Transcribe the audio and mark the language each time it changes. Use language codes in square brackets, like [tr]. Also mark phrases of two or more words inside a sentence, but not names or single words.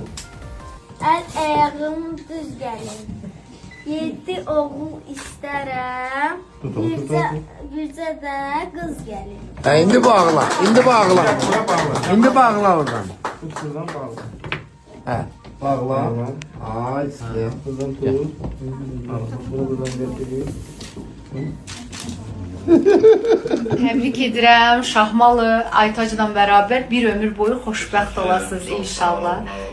[az] El ayağım düz gelin. 7 oğul isterem, bilse de kız gelin. indi bağla, indi bağla. İndi bağla oradan. Hə, bağla. Ay, sizə. Təbrik edirəm Şahmalı Aytacla bərabər bir ömür boyu xoşbəxt olasınız inşallah.